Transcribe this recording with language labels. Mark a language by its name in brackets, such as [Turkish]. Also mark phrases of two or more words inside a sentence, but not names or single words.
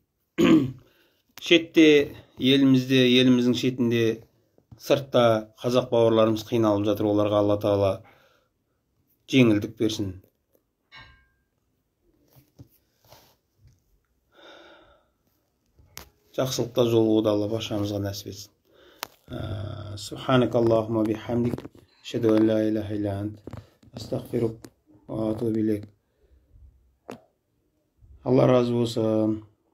[Kazakh] Шетте, елімізде, еліміздің шетінде, сыртта қазақ бауырларымыз қиналып жатыр. Оларға Алла тағала жеңілдік берсін. Жақсылықта жолығуды Алла баршамызға нәсіп етсін. [Arabic] سبحانك اللهم وبحمدك، أشهد أن لا إله إلا أنت، أستغفرك وأتوب إليك. [Kazakh] Алла разы болсын.